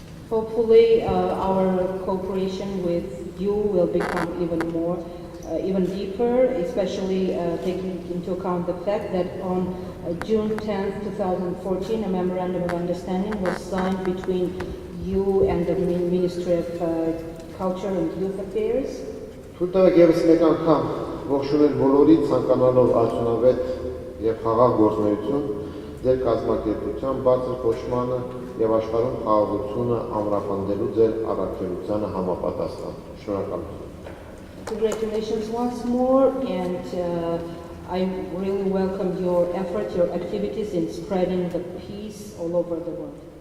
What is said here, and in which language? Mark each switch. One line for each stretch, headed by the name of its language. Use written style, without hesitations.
English: Hopefully our cooperation with you will become even deeper, especially taking into account the fact that on June 10th, 2014, a memorandum of understanding was signed between you and the Ministry of Culture and Youth Affairs.
Armenian: Թույլտվեք եւս մեկ անգամ ողջունել բոլորի ցանկանալով արդյունավետ եւ խաղաղ գործունեություն ձեր կազմակերպության բարձր կոչմանը եւ աշխարհում խաղաղությունը ամրապնդելու ձեր առաքելությանը համապատասխան։ Շնորհակալություն։
English: Congratulations once more, and I really welcome your efforts, your activities in spreading the peace all over the world.